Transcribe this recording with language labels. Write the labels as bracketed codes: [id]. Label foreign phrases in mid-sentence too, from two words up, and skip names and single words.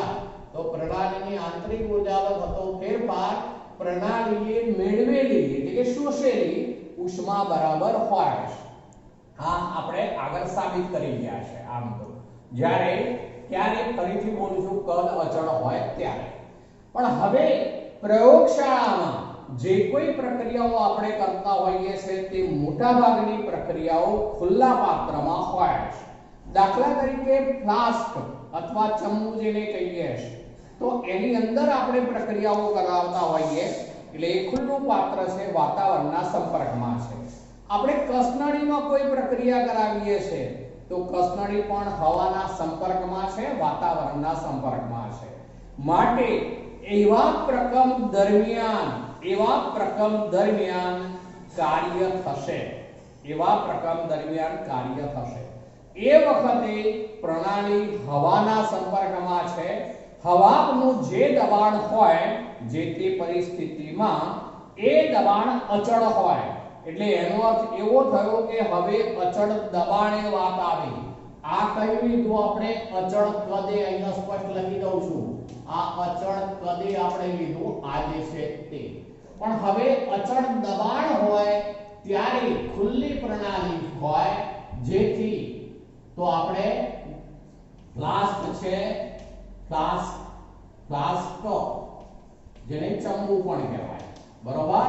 [gu] તો પ્રણાલીની આંતરિક ઊર્જામાં થતો ફેરફાર પ્રણાલીએ મેળવેલી એટલે કે શોષેલી ઉષ્મા બરાબર હોય। આ આપણે આગળ સાબિત કરી ગયા છે। આમ તો જ્યારે ક્યારે ફરીથી બોલું છું, કદ અચળ હોય ત્યારે। પણ હવે પ્રયોગશાળામાં જે કોઈ પ્રક્રિયાઓ આપણે કરતા હોઈએ છે તે મોટા ભાગની પ્રક્રિયાઓ ખુલ્લા પાત્રમાં હોય છે। દાખલા તરીકે ફ્લાસ્ક અથવા ચમ્મૂ જેને કહીએ છે તો એની અંદર આપણે પ્રક્રિયાઓ કરાવતા હોઈએ એટલે એ ખુલ્લું પાત્ર છે, વાતાવરણના સંપર્કમાં છે। આપણે કસનળીમાં કોઈ પ્રક્રિયા કરાવીએ છે તો કસનળી પણ હવાના સંપર્કમાં છે, વાતાવરણના સંપર્કમાં છે। માટે એવા પ્રકમ દરમિયાન કાર્ય થશે। એ વખતે પ્રણાલી હવાના સંપર્કમાં છે। હવાનું જે દબાણ હોય જે તે પરિસ્થિતિમાં એ દબાણ અચળ હોય એટલે એનો અર્થ એવો થયો કે હવે અચળ દબાણે વાત આવી। આ કહી લીધું આપણે અચળ કદે, અહીંયા સ્પષ્ટ લખી દઉં છું, આ અચળ કદે આપણે લીધું આ જે છે તે। પણ હવે અચળ દબાણ હોય ત્યારે ખુલ્લી પ્રણાલી હોય જેથી तो આપણે ફ્લાસ્ક છે, ફ્લાસ્ક જેને ચંબુ પણ કહેવાય, બરોબર.